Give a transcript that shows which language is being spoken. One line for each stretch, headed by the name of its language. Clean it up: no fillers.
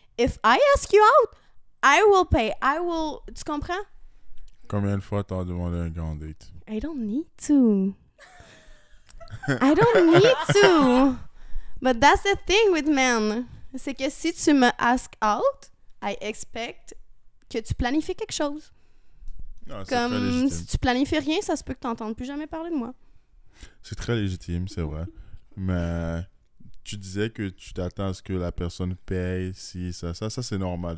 English: If I ask you out, I will pay.
French: Tu comprends? Combien de fois t'as demandé un gars en date?
English: I don't need to. I don't need to. But that's the thing with men.
French: C'est que si tu me
English: ask out, I expect
French: que tu planifies quelque chose. Non, comme si tu planifies rien, ça se peut que tu n'entendes plus jamais parler de moi. C'est très légitime, c'est vrai. Mais tu disais que tu t'attends à ce que la personne paye, si ça c'est normal.